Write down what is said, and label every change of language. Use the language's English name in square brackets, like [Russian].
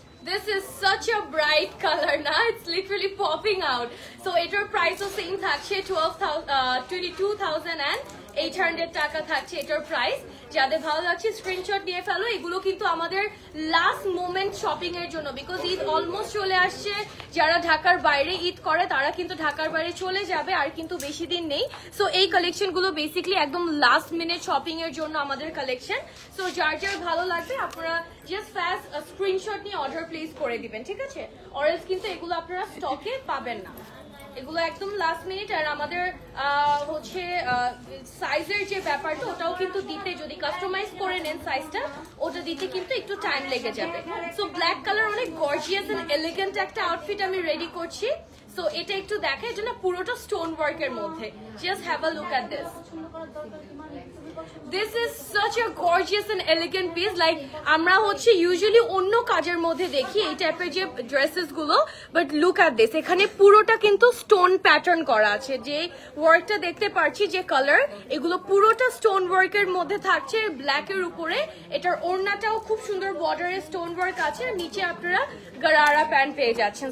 [English] This is such a bright color na, it's literally popping out. [Bangla] So etar price o same thakche 22,800 টাকা থাকছে এটার price. যাদের ভালো লাগছে স্ক্রিনশট নিয়ে ফেলো। এগুলো কিন্তু আমাদের লাস্ট মোমেন্ট শপিং এর জন্য, বিকজ ঈদ অলমোস্ট চলে আসছে। যারা ঢাকার বাইরে ঈদ করে তারা কিন্তু ঢাকার বাইরে চলে যাবে, আর কিন্তু বেশি দিন নেই। সো এই কালেকশন গুলো বেসিক্যালি একদম লাস্ট মিনিট শপিং এর জন্য আমাদের কালেকশন। সো যার যার ভালো লাগবে আপনারা জাস্ট ফাস্ট স্ক্রিনশট নিয়ে অর্ডার প্লেস করে দিবেন, ঠিক আছে? অরেলস কিন্তু এগুলো আপনারা স্টকে পাবেন না, এগুলো একদম লাস্ট মিনিট। আর আমাদের হচ্ছে সাইজের যে ব্যাপারটা ওটাও কিন্তু দিতে, যদি কাস্টমাইজ করে নেন সাইজটা, ওটা দিতে কিন্তু একটু টাইম লেগে যাবে। সো ব্ল্যাক কালার অনেক গর্জিয়াস এন্ড এলিগেন্ট একটা আউটফিট আমি রেডি করছি। সো এটা একটু দেখা, এটা না পুরোটা স্টোন ওয়ার্কের মধ্যে। [English] Just have a look at this. This is such a gorgeous and elegant piece. [Bangla] Like আমরা হচ্ছে ইউজুয়ালি অন্য কাজের মধ্যে দেখি এই টাইপের যে ড্রেসেস গুলো, [English] But look at this. [Bangla] এখানে পুরোটা কিন্তু স্টোন প্যাটার্ন করা আছে। যে ওয়ার্কটা দেখতে পাচ্ছি, যে কালার, এগুলো পুরোটা স্টোন ওয়ার্কের মধ্যে থাকছে ব্ল্যাক এর উপরে। এটার ওড়নাটাও খুব সুন্দর বর্ডারে স্টোন ওয়ার্ক আছে, আর নিচে আপনারা গারারা প্যান্ট পেয়ে যাচ্ছেন।